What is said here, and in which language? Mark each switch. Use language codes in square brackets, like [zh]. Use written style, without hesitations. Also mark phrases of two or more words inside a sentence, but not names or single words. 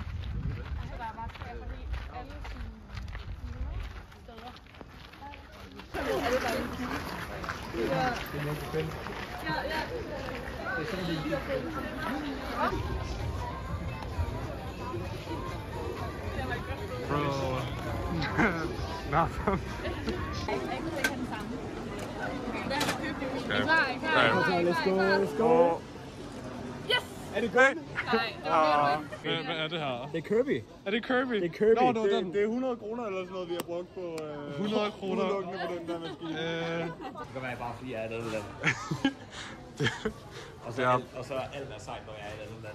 [da] Altså der var træer fra alle sine steder. Er det bare en kigge? Ja. Det er sådan Bro. [en] Nothing. Let's go. Yes! [da] Er det Kirby? Nej, Hvad er det her? Det er Kirby. Er det Kirby? Det er Kirby. Nå, den. Det er 100 kroner eller sådan noget, vi har brugt på 100 kroner udelukkende på den der maskine. Det kan være bare fordi jeg er i et andet land. Og så er alt er sejt, når jeg er i et andet land.